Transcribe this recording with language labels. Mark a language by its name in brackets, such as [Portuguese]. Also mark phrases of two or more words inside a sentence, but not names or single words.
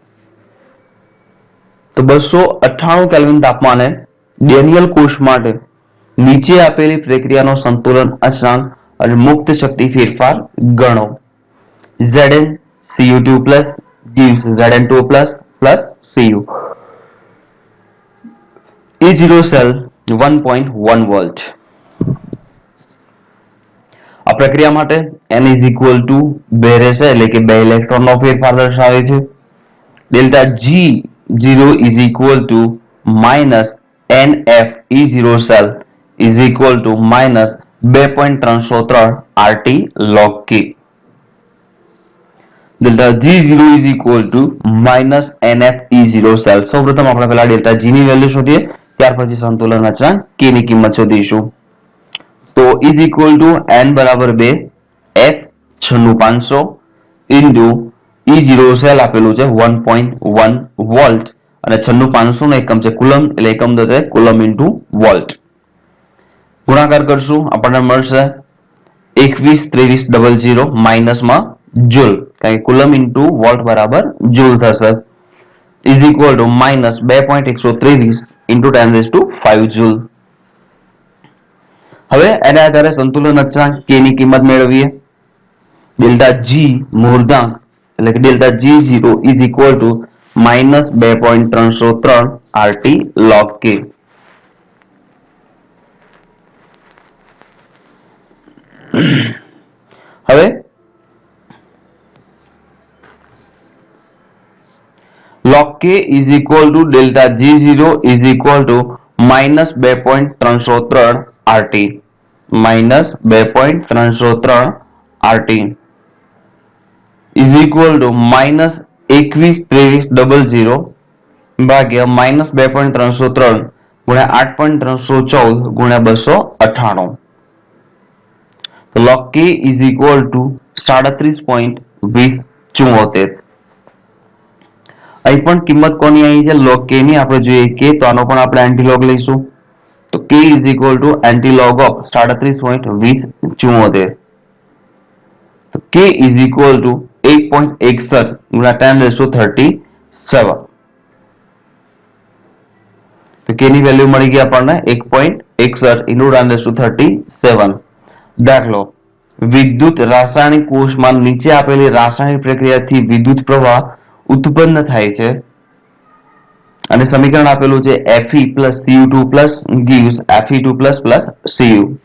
[Gujarati] તો 298 કેલ્વિન તાપમાને ડેનિયલ કોષ માટે નીચે આપેલી પ્રક્રિયાનો સંતુલન અચળાંક અને મુક્ત શક્તિ ફેરફાર ગણો. [English] Zn Cu2 gives Zn2 plus Cu. E0 cell 1.1 volt. [Gujarati] આ પ્રક્રિયા માટે [English] n is equal to 2 [Gujarati] રહેશે એટલે કે 2 ઇલેક્ટ્રોનનો ફેરફાર દર્શાવે છે. [English] Delta G0 is equal to minus NF E0 cell is equal to minus 2.303 RT log K. Delta G0 is equal to minus NF E0 cell. [Gujarati] સૌપ્રથમ આપણે પહેલા ડેલ્ટા G ની વેલ્યુ શોધીએ, ત્યાર પછી સંતુલન અચળાંક K ની કિંમત શોધીશું. તો [English] is equal to n [Gujarati] બરાબર 2 F 96500 [English] into E0 cell [Gujarati] આપેલું છે 1.1 વોલ્ટ અને 96500 નો એકમ છે કુલમ એટલે એકમ થશે [English] coulomb into volt. [Gujarati] ગુણાકાર કરશું આપણને મળશે 212300 માઇનસમાં જૂલ કારણ કે [English] coulomb into volt [Gujarati] બરાબર જૂલ થશે [English] is equal to minus 2.123 into 10⁵ joule. [Gujarati] હવે એના આધારે સંતુલન અચળાંક K ની કિંમત મેળવીએ. [English] delta G [Gujarati] મૂળાંક એટલે કે [English] delta G0 is equal to minus 2.303 RT log K. હવે log K is equal to delta G0 is equal to minus 2.303 RT minus 2.303 RT is equal to minus 212300 ભાગ્યા minus 2.303 ગુણ્યા 8.314 ગુણ્યા 298. તો log K is equal to 37.2074. [Gujarati] અહીં પણ કિંમત કોની આવી છે log K ની આપણે જોઈએ કે તો આનો પણ આપણે એન્ટીલોગ લઈશું તો [English] K is equal to antilog of 37.2074. તો K is equal to 8.61 ગુણ્યા 10⁻37. [Gujarati] તો K ની વેલ્યુ મળી ગઈ આપણને [English] 1.61 into 10⁻37. [Gujarati] દાખલો વિદ્યુત રાસાયણિક કોષમાં નીચે આપેલી રાસાયણિક પ્રક્રિયાથી વિદ્યુત પ્રવાહ ઉત્પન્ન થાય છે અને સમીકરણ આપેલું છે [English] Fe plus Cu2 plus gives Fe2 plus Cu.